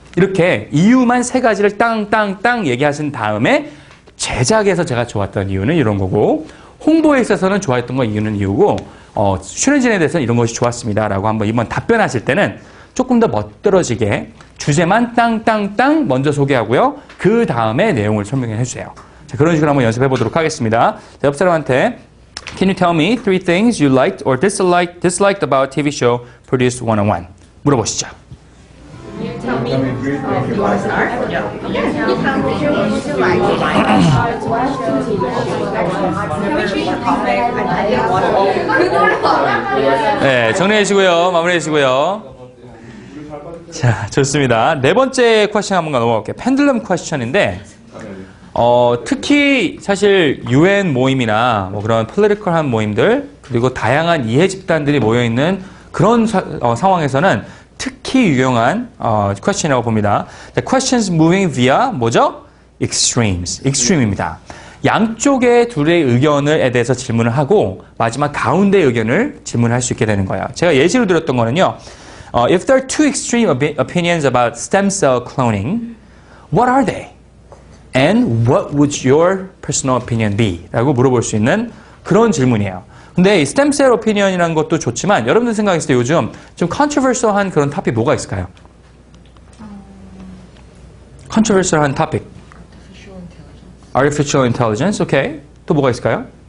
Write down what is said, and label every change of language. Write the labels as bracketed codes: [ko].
[ko] 이렇게 이유만 세 가지를 땅땅땅 얘기하신 다음에 제작에서 제가 좋았던 이유는 이런 거고 홍보에 있어서는 좋아했던 거 이유는 이유고 출연진에 대해서는 이런 것이 좋았습니다 라고 한번 이번 답변하실 때는 조금 더 멋들어지게 주제만 땅땅땅 먼저 소개하고요. 그 다음에 내용을 설명해 주세요. 자, 그런 식으로 한번 연습해 보도록 하겠습니다. 옆 사람한테 [en] Can you tell me 3 things you liked or disliked about TV show Produce 101? [ko] 물어보시죠. [en] Tell me, you want to start? Yeah. You tell me what you like. To watch TV shows. Can we change the topic? I didn't watch it. [ko] 네, 정리해 주시고요. 마무리해 주시고요. 자, 좋습니다. 네 번째 퀘스천 한번 넘어갈게요. 펜들럼 퀘스천인데 특히 사실 UN 모임이나 뭐 그런 폴리티컬한 모임들 그리고 다양한 이해 집단들이 모여 있는 그런 상황에서는 특히 유용한 퀘스천이라고 봅니다. [en] Questions moving via [ko] 뭐죠? extreme입니다. 양쪽의 둘의 의견에 대해서 질문을 하고 마지막 가운데의 의견을 질문할 수 있게 되는 거예요. 제가 예시로 드렸던 거는요. [en] If there are two extreme opinions about stem cell cloning, what are they? And what would your personal opinion be? [ko] 라고 물어볼 수 있는 그런 질문이에요. 근데 이 스템셀 오피니언이라는 것도 좋지만 여러분들 생각했을 때 요즘 좀 컨트로버셜한 그런 토픽 뭐가 있을까요? 컨트로버셜한 토픽. [en] Artificial intelligence. [ko] 오케이. 또 뭐가 있을까요?